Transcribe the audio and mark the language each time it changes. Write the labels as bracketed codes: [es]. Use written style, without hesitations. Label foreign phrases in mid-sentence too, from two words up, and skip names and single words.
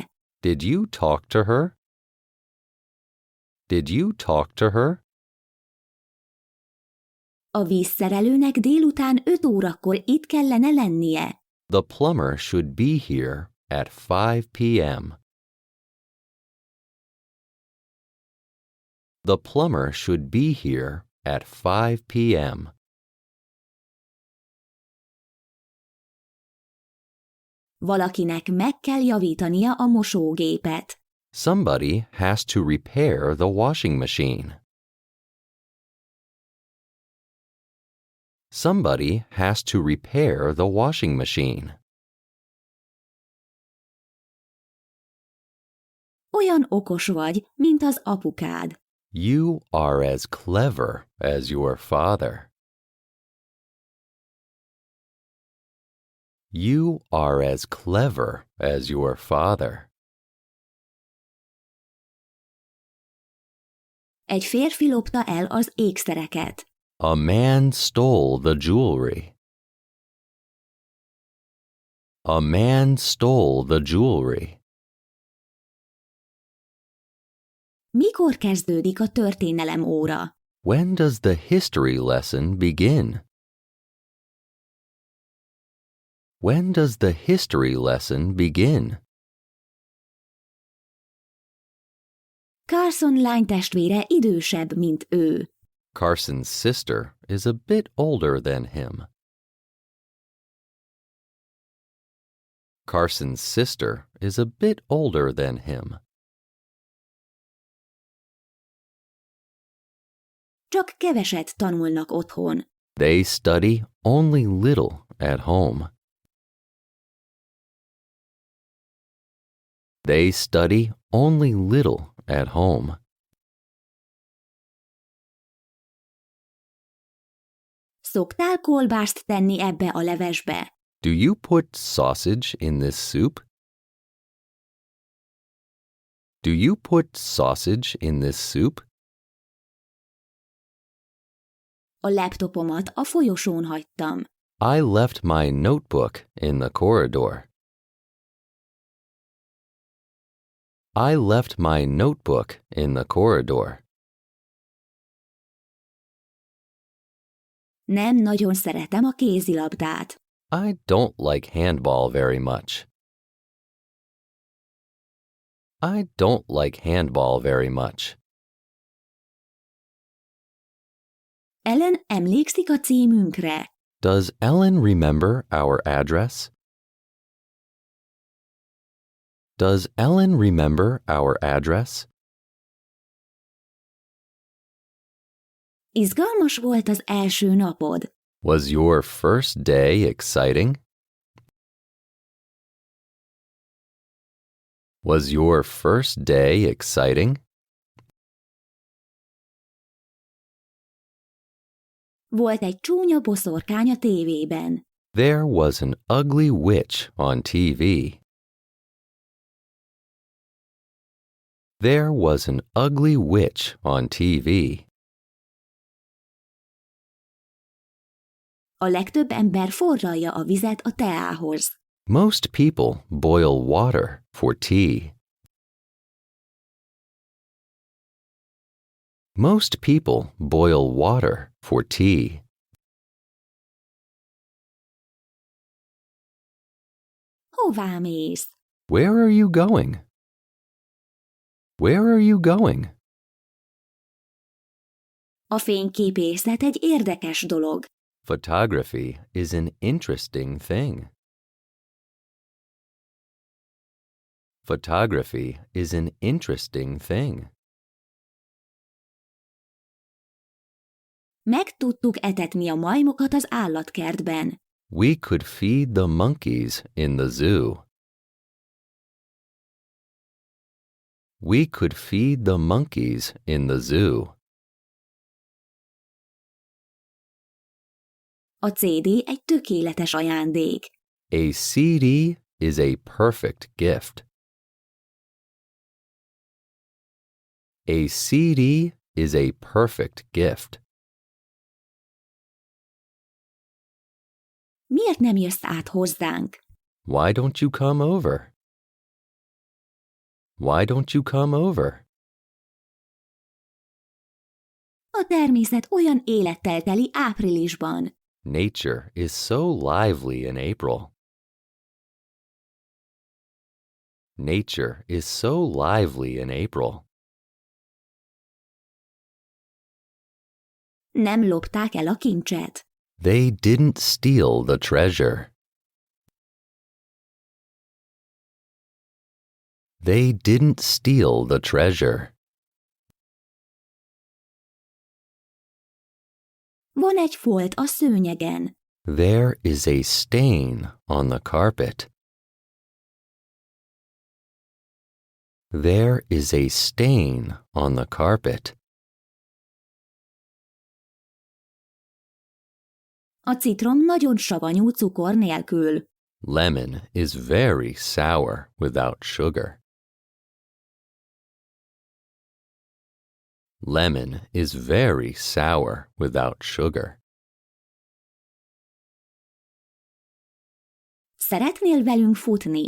[en] Did you talk to her? Did you talk to her? [hu] A vízszerelőnek délután 5 órakor itt kellene lennie. [en] The plumber should be here at 5 p.m. The plumber should be here at 5 p.m. [hu] Valakinek meg kell javítania a mosógépet. [en] Somebody has to repair the washing machine. Somebody has to repair the washing machine. [hu] Olyan okos vagy, mint az apukád. [en] You are as clever as your father. You are as clever as your father. [hu] Egy férfi lopta el az ékszereket. [en] A man stole the jewelry. A man stole the jewelry. [hu] Mikor kezdődik a történelem óra? [en] When does the history lesson begin? When does the history lesson begin? [hu] Carson lánytestvére idősebb, mint ő. [en] Carson's sister is a bit older than him. Carson's sister is a bit older than him. [hu] Csak keveset tanulnak otthon. [en] They study only little at home. They study only little at home. [hu] Szoktál kolbászt tenni ebbe a levesbe? [en] Do you put sausage in this soup? Do you put sausage in this soup? [hu] A laptopomat a folyosón hagytam. [en] I left my notebook in the corridor. I left my notebook in the corridor. [hu] Nem nagyon szeretem a kézilabdát. [en] I don't like handball very much. I don't like handball very much. [hu] Ellen emlékszik a címünkre. [en] Does Ellen remember our address? Does Ellen remember our address? [hu] Izgalmas volt az első napod. [en] Was your first day exciting? Was your first day exciting? [hu] Volt egy csúnya boszorkány a tévében. [en] There was an ugly witch on TV. There was an ugly witch on TV. [hu] A legtöbb ember forralja a vizet a teához. [en] Most people boil water for tea. Most people boil water for tea. [hu] Hová mész? [en] Where are you going? Where are you going? [hu] A fényképészet egy érdekes dolog. [en] Photography is an interesting thing. Photography is an interesting thing. [hu] Meg tudtuk etetni a majmokat az állatkertben. [en] We could feed the monkeys in the zoo. We could feed the monkeys in the zoo. [hu] A CD egy tökéletes ajándék. [en] A CD is a perfect gift. A CD is a perfect gift. [hu] Miért nem jössz át hozzánk? [en] Why don't you come over? Why don't you come over? [hu] A természet olyan élettel teli áprilisban. [en] Nature is so lively in April. Nature is so lively in April. [hu] Nem lopták el a kincset. [en] They didn't steal the treasure. They didn't steal the treasure. [hu] Van egy folt a szőnyegen. [en] There is a stain on the carpet. There is a stain on the carpet. [hu] A citrom nagyon savanyú cukor nélkül. [en] Lemon is very sour without sugar. Lemon is very sour without sugar. [hu] Szeretnél velünk futni?